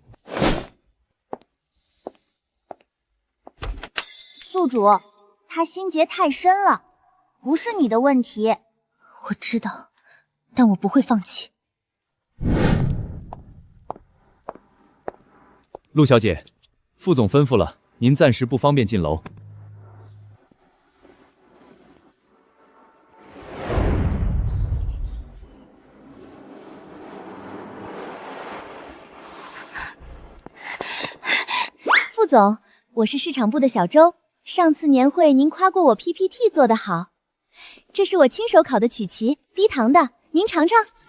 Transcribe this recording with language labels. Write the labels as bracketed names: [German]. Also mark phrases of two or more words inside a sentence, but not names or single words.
[Chinese] 宿主，他心結太深了，不是你的問題。我知道，但我不會放棄。陸小姐，副總吩咐了，您暫時不方便進樓。副总，我是市場部的小周，上次年會您誇過我 PPT 做得好，這是我親手烤的曲奇，低糖的，您嘗嘗。